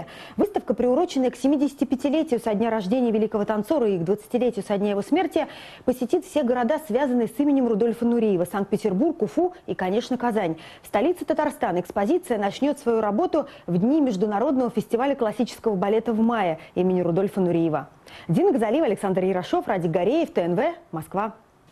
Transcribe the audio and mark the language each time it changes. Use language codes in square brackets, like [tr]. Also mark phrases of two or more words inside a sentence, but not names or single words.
[ru] Выставка, приуроченная к 75-летию со дня рождения великого танцора и к 20-летию со дня его смерти, посетит все города, связанные с именем Рудольфа Нуреева: Санкт-Петербург, Уфу и, конечно, Казань. В столице Татарстана экспозиция начнет свою работу в дни Международного фестиваля классического балета в мае имени Рудольфа Нуреева. Дина Газалиева, Александр Ярошов, Радик Гореев, ТНВ, Москва.